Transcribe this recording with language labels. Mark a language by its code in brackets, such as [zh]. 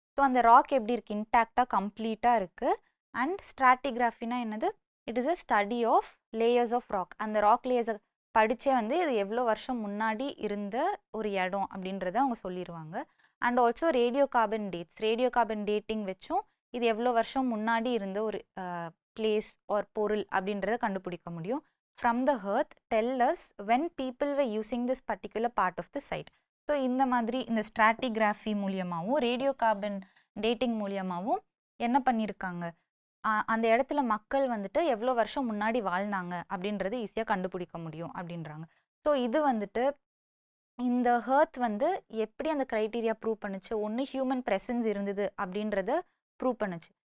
[ta] So அந்த rock எப்படி இருக்குது, இன்டாக்டாக கம்ப்ளீட்டாக இருக்குது. அண்ட் ஸ்ட்ராட்டிகிராஃபினா என்னது, [en] It is a study of layers of rock. [ta] அந்த ராக் லேயர்ஸை படித்தே வந்து இது எவ்வளோ வருஷம் முன்னாடி இருந்த ஒரு இடம் அப்படின்றத அவங்க சொல்லிடுவாங்க. And also radio carbon dates, radio carbon dating வச்சும் இது எவ்வளோ வருஷம் முன்னாடி இருந்த ஒரு பிளேஸ் ஆர் பொருள் அப்படின்றத கண்டுபிடிக்க முடியும். [en] From the earth tell us when people were using this particular part of the site. [ta] So இந்த மாதிரி இந்த ஸ்ட்ராட்டிகிராஃபி மூலியமாகவும் ரேடியோ கார்பன் டேட்டிங் மூலியமாகவும் என்ன பண்ணியிருக்காங்க, அந்த இடத்துல மக்கள் வந்துட்டு எவ்வளோ வருஷம் முன்னாடி வாழ்ந்தாங்க அப்படின்றது ஈஸியாக கண்டுபிடிக்க முடியும் அப்படின்றாங்க. ஸோ இது வந்துட்டு இந்த ஹர்த் வந்து எப்படி அந்த க்ரைட்டீரியா ப்ரூவ் பண்ணுச்சு, ஒன்று ஹியூமன் ப்ரெசன்ஸ் இருந்தது அப்படின்றத ப்ரூவ் பண்ணுச்சு.